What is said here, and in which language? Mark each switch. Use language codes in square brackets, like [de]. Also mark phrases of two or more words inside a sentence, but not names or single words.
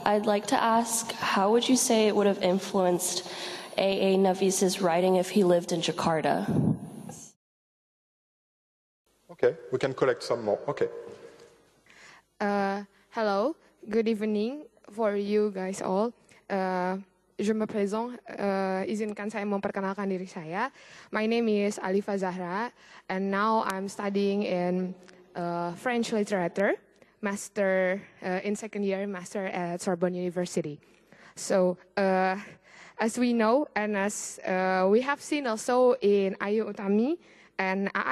[en] I'd like to ask, how would you say it would have influenced A.A. Navis's writing if he lived in Jakarta? Okay, we can collect some more. Okay. Hello, good evening for you guys all. [fr] je me présente, [id] izinkan saya memperkenalkan diri saya. [en] My name is Alifa Zahra, and now I'm studying in French literature, master in second year, master at Sorbonne University. So, as we know, and as we have seen also in Ayu Utami and A.A.